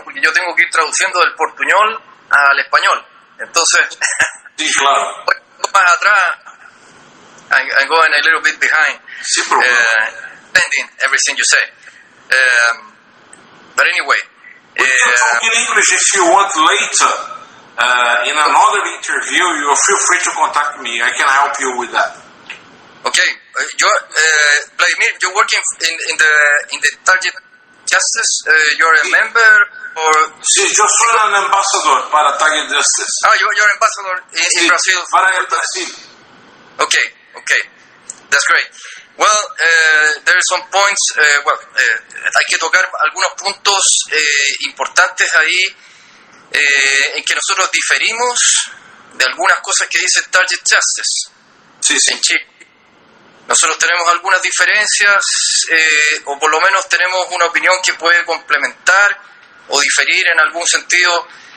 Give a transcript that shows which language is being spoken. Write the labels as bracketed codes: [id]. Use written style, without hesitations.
[es] Porque yo tengo que ir traduciendo del portuñol al español. Entonces, sí, claro. Más atrás, [en] I'm going a little bit behind, pending everything you say. But anyway. We can talk in English if you want later. In another interview, you feel free to contact me. I can help you with that. Okay, Vladimir, you're working in the Target Justice. You're a member, or? [es] Sí, yo soy un embajador para Target Justice. [en] You're ambassador in Brazil. [es] Para el Brasil. [en] Okay, that's great. Well, there are some points. [es] Hay que tocar algunos puntos importantes ahí en que nosotros diferimos de algunas cosas que dice Target Justice. Sí. En Chile. Nosotros tenemos algunas diferencias, o por lo menos tenemos una opinión que puede complementar o diferir en algún sentido.